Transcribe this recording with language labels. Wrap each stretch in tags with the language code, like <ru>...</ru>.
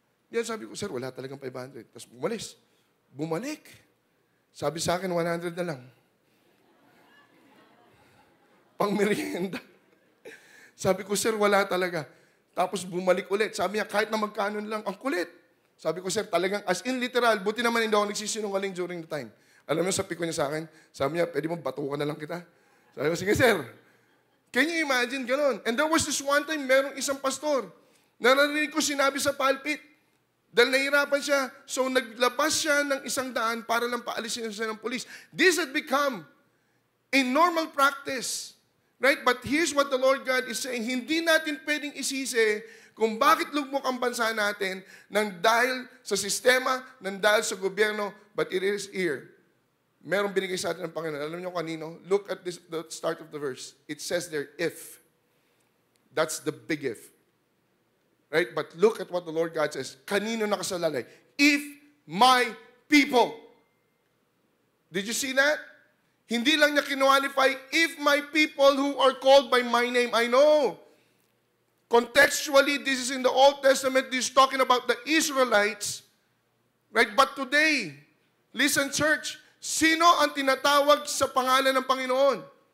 <tl>Yan, sabi ko, sir, wala talagang 500. Tapos bumalik. Sabi sa akin, 100 na lang. Pang merienda. Sabi ko, sir, wala talaga. Tapos bumalik ulit. Sabi niya, kahit na magkano lang, ang kulit. Sabi ko, sir, talagang as in literal, buti naman hindi ako nagsisinungaling</tl> <en>during the time.</en> <tl>Alam mo, sabi ko niya sa akin, sabi niya, pwede mo batukan na lang kita. Sabi ko, sige, sir.</tl> <en>Can you imagine</en> <tl>ganon?</tl> <en>And there was this one time,</en> <tl>merong isang pastor, narinig ko sinabi sa pulpit, dahil nahirapan siya, so naglabas siya ng 100 para lang paalisin siya ng police.</tl> <en>This had become a normal practice. Right? But here's what the Lord God is saying.</en> <tl>Hindi natin pwedeng isisi kung bakit lugmok ang bansa natin nang dahil sa sistema, nang dahil sa gobyerno,</tl> <en>but it is here.</en> <tl>Merong binigay sa atin ng Panginoon. Alam niyo kanino?</tl> <en>Look at the start of the verse. It says there, if. That's the big if. Right? But look at what the Lord God says.</en> <tl>Kanino nakasalalay?</tl> <en>If my people. Did you see that?</en> <tl>Hindi lang niya kinualify,</tl> <en>if my people who are called by my name, I know. Contextually, this is in the Old Testament, this is talking about the Israelites. Right? But today, listen church,</en> <tl>sino ang tinatawag sa pangalan ng Panginoon?</tl>